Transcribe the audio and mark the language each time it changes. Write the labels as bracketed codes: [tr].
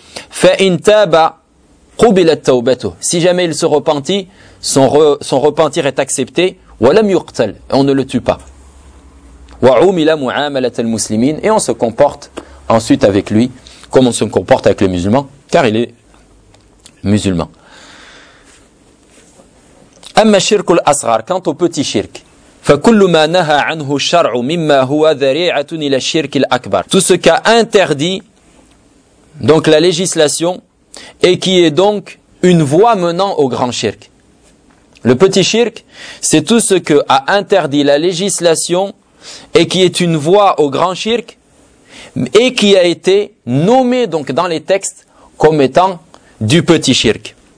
[ar] Fa in taba qubilat tawbatuhu. [fr] Si jamais il se repentit, son repentir est accepté. [ar] Wa lam yuqtal. [fr] On ne le tue pas. [ar] Wa umila mu'amalat al-muslimin. [fr] Et on se comporte ensuite avec lui, comme on se comporte avec les musulmans, car il est musulman. [ar] أما الشرك الأصغر كانت [fr] petit [ar] شرك فكل ما نهى عنه الشرع مما هو ذريعة إلى الشرك الأكبر. [fr] Tout ce qu'a interdit donc la législation et qui est donc une voie menant au grand shirk. Le petit shirk, c'est tout ce que a interdit la législation et qui est une voie au grand shirk et qui a été nommé donc dans les textes comme étant du petit shirk.